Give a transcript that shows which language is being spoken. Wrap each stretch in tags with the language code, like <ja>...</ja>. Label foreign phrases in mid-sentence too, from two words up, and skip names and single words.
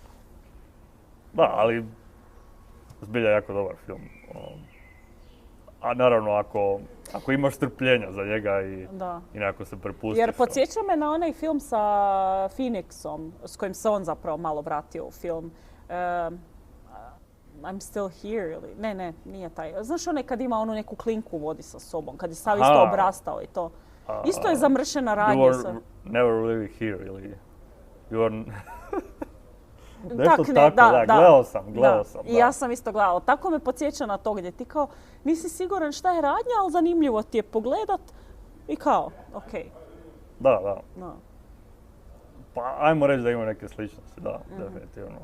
<hr>Da, ali zbilja jako dobar film. A naravno, ako imaš strpljenja za njega i nekako se prepustiš. Jer podsjeća me na onaj film sa Phoenixom, s kojim se on zapravo malo vratio u film. I'm still here, ili... Ne, nije taj. Znaš onaj kad ima onu neku klinku vodi sa sobom, kad je sav isto obrastao i to. Isto je zamršena radnja. You are never really here, ili... You are... Nešto tako, da, gledao sam. I ja sam isto gledala. Tako me podsjeća na to gdje ti kao nisi siguran šta je radnja, ali zanimljivo ti je pogledat i kao, okej. Da. Pa ajmo reći da ima neke sličnosti, da, definitivno.</hr>